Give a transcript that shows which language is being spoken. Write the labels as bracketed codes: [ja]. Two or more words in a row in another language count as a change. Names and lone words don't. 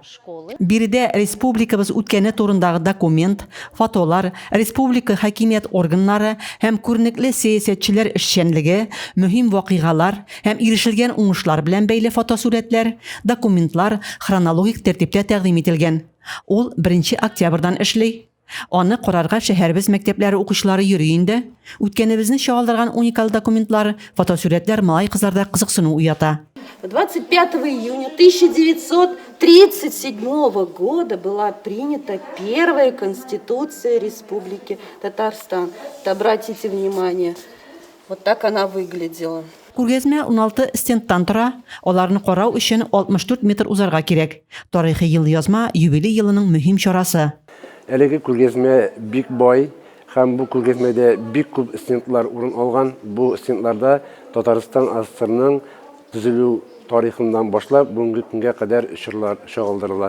[tt] Биредә республикабыз үткәне турындагы документ, фотолар, республика хакимият органнары һәм күренекле сәясәтчеләр эшчәнлеге, мөһим вакыйгалар һәм ирешелгән уңышлар белән бәйле фотосурәтләр, документлар хронологик тәртиптә тәкъдим ителгән. Ул 1 октябрьдан эшли. Аны карарга шәһәрбез мәктәпләре укучылары йөри инде. Үткәнебезне чагылдырган уникаль документлар, фотосурәтләр малай кызларда кызыксыну уята. [ru] 25 июня 1937 года была принята первая конституция Республики Татарстан. Обратите внимание, вот так она выглядела. [tt] Күргәзмә 16 стендтан тора. Аларны карау өчен 64 метр узарга кирәк. Тарихи ел язма юбилей елының мөһим чарасы. Әлеге күргәзмә бик бай һәм бу күргәзмәдә бик күп стендлар урын алган. Бу стендларда Татарстан АССРның төзелү тарихыннан башлап бүгенге көнгә кадәр чорлар чагылдырыла.